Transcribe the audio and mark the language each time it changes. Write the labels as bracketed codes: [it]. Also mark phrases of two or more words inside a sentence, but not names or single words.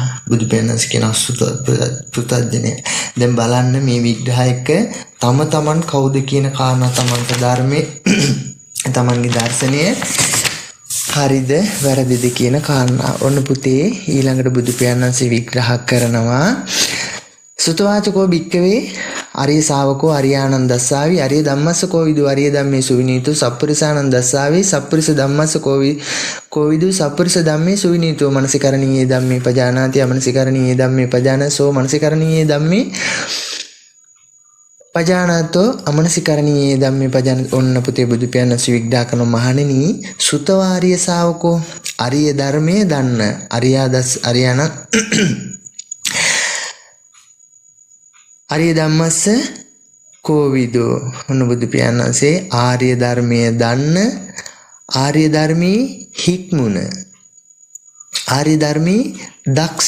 [si] බුදු පියාණන් කියන පෘථග්ජනය. දැන් බලන්න මේ විග්‍රහ එක තම තමන් කවුද කියන කාරණා තමන්ට ධර්මයේ තමන්ගේ දර්ශනය හරිද වැරදිද කියන කාරණා. ඔන්න පුතේ ඊළඟට බුදු පියාණන් විග්‍රහ කරනවා [pi] සුතවාචකෝ භික්කවේ අරිය ශාවකෝ අරියානං දස්සාවි අරිය ධම්මස්ස කෝවිදු අරිය ධම්මේ සුවිනීතු සප්පුරිසානං දස්සාවි සප්පුරිස ධම්මස්ස කෝවිදු සප්පුරිස ධම්මේ සුවිනීතු මනසිකරණීයේ ධම්මේ පජානාති අමනසිකරණීයේ ධම්මේ පජානසෝ මනසිකරණීයේ ධම්මේ පජානාතෝ අමනසිකරණීයේ ධම්මේ පජාන. [si] ඔන්න පුතේ බුදු පියාණන් විග්‍රහ කරන මහණෙනි [pi] සුතවාරිය ශාවකෝ [si] අරිය ධර්මයේ දන්න [pi] අරියාන ආර්ය ධම්මස්ස කෝවිදෝ. [si] ඔන්න බුදු පියාණන්සේ ආර්ය ධර්මයේ දන්න ආර්ය ධර්මී හික්මුණ ආර්ය ධර්මී දක්ෂ.